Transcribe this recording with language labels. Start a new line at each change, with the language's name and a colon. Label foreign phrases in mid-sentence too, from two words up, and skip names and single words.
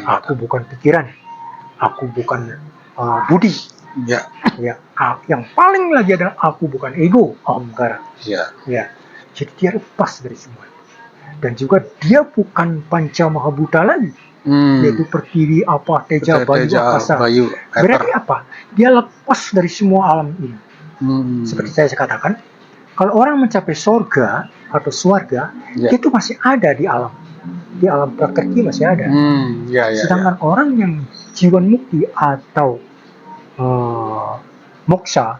Indonesian: Aku bukan pikiran. Aku bukan budi. Ya. Ya, yang paling lagi adalah aku bukan ego, ahamkara. Ya. Ya, jadi dia lepas dari semua. Dan juga dia bukan
Sanskrit: panca mahabhuta
Indonesian: lagi, yaitu pertiwi, apa, teja, bayu, akasa. Bayu, Berarti apa? Dia lepas dari semua alam ini. Seperti saya katakan, kalau orang mencapai surga atau swarga, Ya. itu masih ada di alam prakriti masih ada. Ya, ya, Sedangkan orang yang
Sanskrit: jiwan mukti
Indonesian: atau moksa